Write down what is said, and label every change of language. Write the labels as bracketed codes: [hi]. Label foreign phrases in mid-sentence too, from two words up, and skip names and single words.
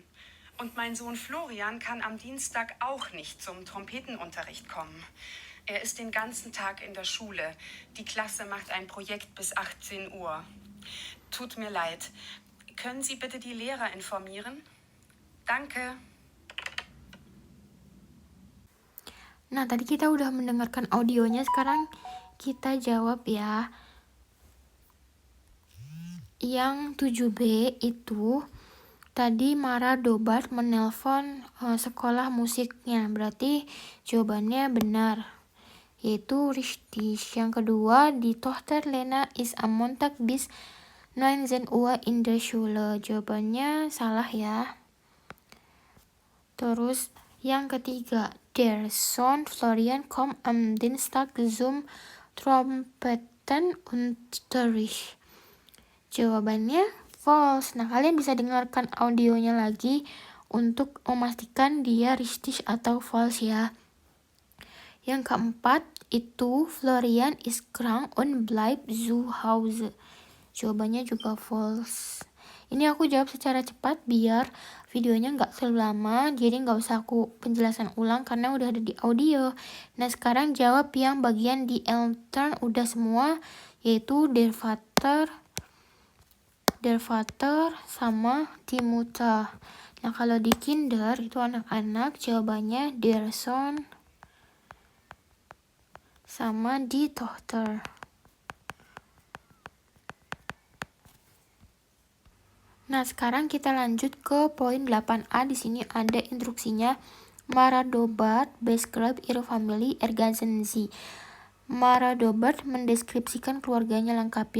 [de] Und mein Sohn Florian kann am Dienstag auch nicht zum Trompetenunterricht kommen. Er ist den ganzen Tag in der Schule. Die Klasse macht ein Projekt bis 18 Uhr. Tut mir leid. Können Sie bitte die Lehrer informieren? Danke. [id] Nah, tadi kita udah mendengarkan audionya, sekarang kita jawab ya. Yang 7B itu tadi Mara Dobart menelpon sekolah musiknya, berarti jawabannya benar, yaitu richtig. Yang kedua, di [de] Tochter Lena is am Montag bis 19 Uhr in der Schule, [id] jawabannya salah ya. Terus yang ketiga, [de] der Sohn Florian kommt am Dienstag zum Trompetenunterricht, [id] jawabannya false. Nah, kalian bisa dengarkan audionya lagi untuk memastikan dia richtig atau false ya. Yang keempat itu [de] Florian ist krank und bleibt zu Hause, [id] jawabannya juga false. Ini aku jawab secara cepat biar videonya nggak terlalu lama, jadi nggak usah aku penjelasan ulang karena udah ada di audio. Nah, sekarang jawab yang bagian di Eltern udah semua, yaitu [de] der Vater [id] sama [de] die Mutter. [id] Nah, kalau di Kinder itu anak-anak, jawabannya [de] der Sohn [id] sama [de] die Tochter. [id] Nah, sekarang kita lanjut ke poin 8a. Di sini ada instruksinya. [de] Mara Dobart beschreibt ihre Familie ergänzen Sie. [id] Mara Dobart mendeskripsikan keluarganya, lengkapi.